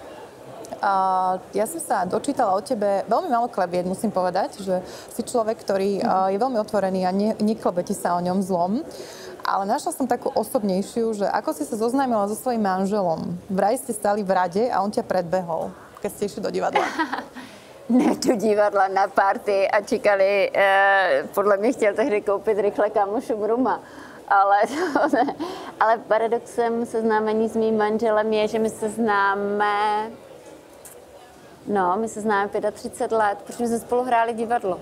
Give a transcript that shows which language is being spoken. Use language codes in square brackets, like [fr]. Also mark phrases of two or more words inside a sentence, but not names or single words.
[sk] Ja som sa dočítala o tebe veľmi málo klebiet, musím povedať, že si človek, ktorý je veľmi otvorený a neklebete sa o ňom zlom. Ale našla som takú osobnejšiu, že ako si sa zoznámila so svojím manželom. Vraj ste stali v rade a on ťa predbehol, keď ste išli do divadla. [cs] Ne, do divadla na party a čekali, podle mě chtěl tehdy koupit rychle kámošům Ruma. Ale paradoxem seznámení s mým manželem je, že my se známe 35 let, protože jsme spolu hráli divadlo.